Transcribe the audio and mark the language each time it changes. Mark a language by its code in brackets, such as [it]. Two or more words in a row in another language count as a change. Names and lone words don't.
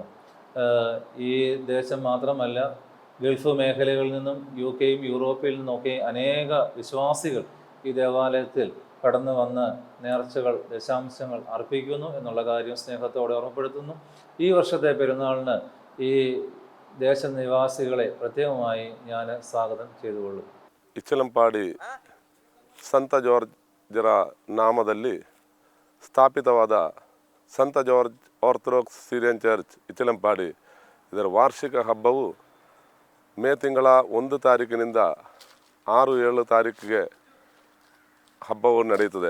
[ml] ഈ ദേശം മാത്രമല്ല, ഗൾഫ് മേഖലകളിൽ നിന്നും UK-യും യൂറോപ്പിൽ നിന്നൊക്കെ അനേക വിശ്വാസികൾ ഈ ദേവാലയത്തിൽ കടന്നു വന്ന് നേർച്ചകൾ, ദശാംശങ്ങൾ അർപ്പിക്കുന്നു എന്നുള്ള കാര്യം സ്നേഹത്തോടെ ഓർമ്മപ്പെടുത്തുന്നു. ഈ വർഷത്തെ പെരുന്നാളിന് ഈ ദേശനിവാസികളെ പ്രത്യേകമായി ഞാൻ സ്വാഗതം ചെയ്തുകൊള്ളും. [kn] ಇಚ್ಚಲಂಪಾಡಿ ಸಂತ ಜಾರ್ಜರ ನಾಮದಲ್ಲಿ ಸ್ಥಾಪಿತವಾದ ಸಂತ ಜಾರ್ಜ್ ಆರ್ಥೋಡಾಕ್ಸ್ ಸಿರಿಯನ್ ಚರ್ಚ್ ಇಚ್ಚಲಂಪಾಡಿ ಇದರ ವಾರ್ಷಿಕ ಹಬ್ಬವು ಮೇ ತಿಂಗಳ 1 ತಾರೀಕಿನಿಂದ 6-7 ತಾರೀಕಿಗೆ ಹಬ್ಬವು ನಡೆಯುತ್ತದೆ.